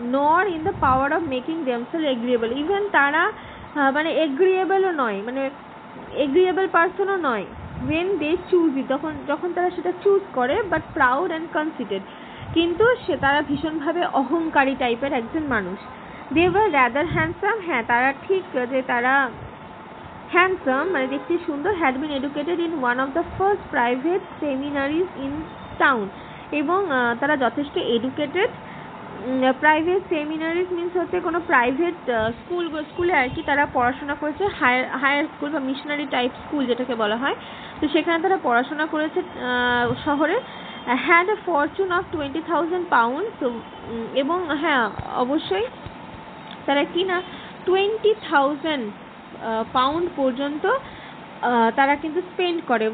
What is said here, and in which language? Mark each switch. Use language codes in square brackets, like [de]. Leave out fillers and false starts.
[en] nor in the power of making themselves agreeable, [bn] even তারা মানে এগ্রিয়েবলও নয়, মানে এগ্রিয়েবল পার্সনও নয় [en] when they choose it, [bn] যখন তারা সেটা চুজ করে, [en] but proud and considerate, [bn] কিন্তু তারা ভীষণভাবে অহংকারী টাইপের একজন মানুষ। [en] they were rather handsome, [bn] হ্যাঁ তারা ঠিক যে তারা হ্যান্ডসাম মানে দেখতে সুন্দর। [en] had been educated in one of the first private seminaries in town, [bn] এবং তারা যথেষ্ট এডুকেটেড। প্রাইভেট সেমিনারিজ মিনস হচ্ছে কোনো প্রাইভেট স্কুলে আর কি তারা পড়াশোনা করেছে, হায়ার স্কুল বা মিশনারি টাইপ স্কুল যেটাকে বলা হয়, তো সেখানে তারা পড়াশোনা করেছে শহরে। [en] had a fortune of 20,000 pounds, [bn] এবং হ্যাঁ অবশ্যই তারা কি না 20,000 পাউন্ড পর্যন্ত তারা কিন্তু স্পেন্ড করে।